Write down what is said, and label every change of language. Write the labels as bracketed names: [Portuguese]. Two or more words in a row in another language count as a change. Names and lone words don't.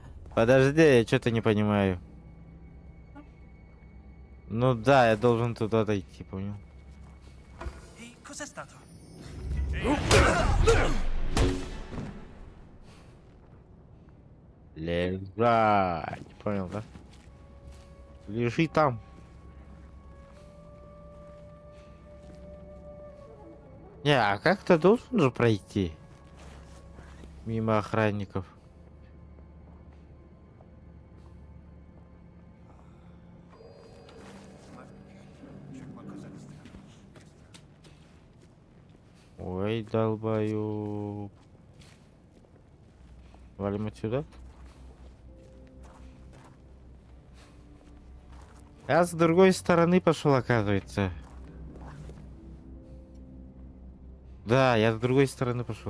[Russian] Подожди, я что-то не понимаю. Ну да, я должен туда дойти, понял? [Italian] E cos'è stato? [Russian] Лежать. Понял, да? Лежи там. Не, а как-то должен же пройти. Мимо охранников. [Italian] C'è qualcosa di strano. [Russian] Ой, долбаю. Валим отсюда. Я с другой стороны пошел, оказывается. Да, я с другой стороны пошел.